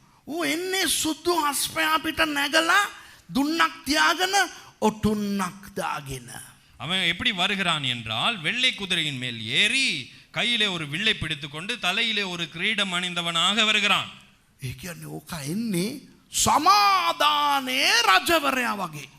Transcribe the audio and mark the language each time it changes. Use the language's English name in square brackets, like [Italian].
[Sinhala] ඌ එන්නේ සුදු හස්පයා පිට නැගලා දුන්නක් තියාගෙන ඔටුන්නක් දාගෙන. [Tamil] அவன் எப்படி வருகிறான் என்றால் வெள்ளை குதிரையின் மேல் ஏறி கையிலே ஒரு வில்லை பிடித்துக்கொண்டு தலையிலே ஒரு கிரீடம் அணிந்தவனாக வருகிறான். [Sinhala] ඒ කියන්නේ ඕක එන්නේ සමාදානයේ රජවරයා වගේ.